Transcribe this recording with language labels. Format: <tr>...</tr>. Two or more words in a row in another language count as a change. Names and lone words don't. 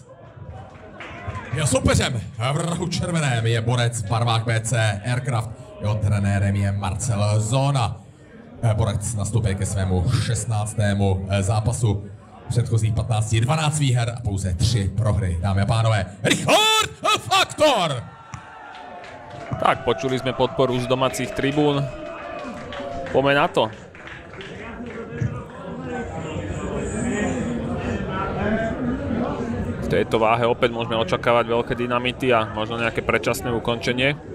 <cs>Jeho soupeřem v rohu červeném je borec v barvách BC Aircraft. Jeho trenérem je Marcel Zóna. Borec nastupuje ke svému 16. zápasu. Předchozích 15 je 12 výher a pouze 3 prohry. Dámy a pánové, Richard Faktor!</cs> <sk>Tak, počuli sme podporu z domácich tribún. Poďme na to. V tejto váhe opäť môžeme očakávať veľké dynamity a možno nejaké predčasné ukončenie.</sk>